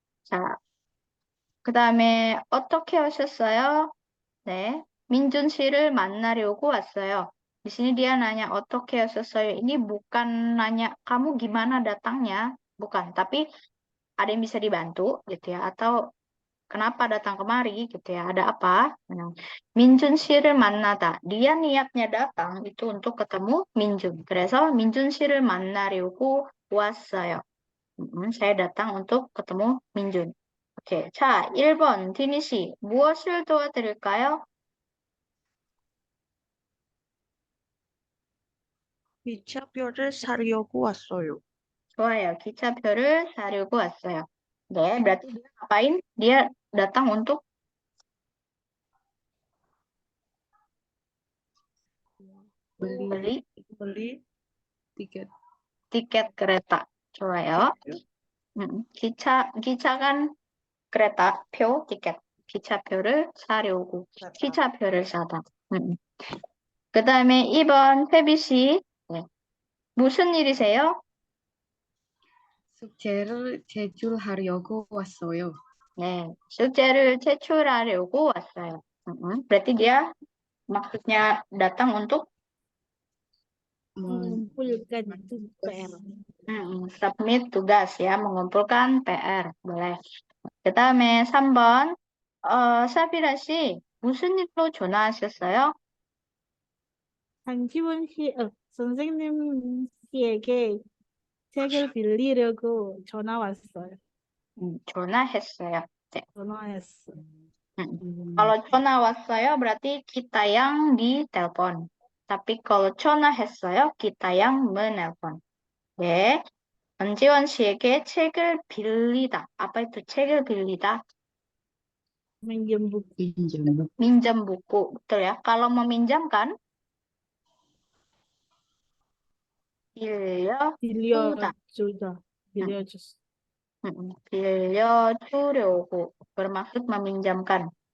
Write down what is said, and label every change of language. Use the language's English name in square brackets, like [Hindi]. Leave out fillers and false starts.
[Korean] 자, 그 다음에 어떻게 오셨어요? 네. 민준 씨를 만나려고 왔어요. [Indonesian] Di sini dia nanya [Korean] 어떻게 오셨어요? [Indonesian] Ini bukan nanya kamu gimana datangnya, bukan. Tapi ada yang bisa dibantu gitu ya. Atau kenapa datang kemari gitu ya. Ada apa? [Korean] 민준 씨를 만나다. [Indonesian] Dia niatnya datang itu untuk ketemu 민준. [Korean] 그래서 민준 씨를 만나려고 왔어요. [Indonesian] saya datang untuk ketemu 민준. [Korean] 오케이. 자, 1번 디니 씨. 무엇을 도와드릴까요? 기차표를 사려고 왔어요. 좋아요. 기차표를 사려고 왔어요. 네, [Indonesian] berarti dia ngapain? Dia datang untuk beli tiket tiket kereta. [Korean] 좋아요. [Indonesian] 기차 kan kereta, 표, tiket. [Korean] 기차표를 사려고. 기차표를 사다. 그 다음에 2번 태비 씨. 네. 무슨 일이세요? 숙제를 제출하려고 왔어요. 네, 숙제를 제출하려고 왔어요. [Indonesian] berarti dia maksudnya datang untuk mengumpulkan itu PR. submit tugas ya, mengumpulkan PR. boleh. [Korean] 그다음에 3번. 사비라 씨, 무슨 일로 전화하셨어요? 장지원 씨, 선생님 씨에게 책을 빌리려고 전화 왔어요. 전화했어요. 네. 전화했어. [Indonesian] Kalau [Korean] 전화 왔어요, [Indonesian] berarti kita yang ditelepon. Tapi kalau [Korean] 전화했어요, [Indonesian] kita yang menelpon. [Korean] 네. 전지원 씨에게 책을 빌리다. [Indonesian] apa itu [Korean] 책을 빌리다? [Indonesian] minjem buku. [Korean] 인정. [Indonesian] Minjem buku. Betul ya. Kalau meminjamkan, [Korean] 빌려주다. 빌려줬어. 빌려주려고. [Indonesian] bermaksud meminjamkan.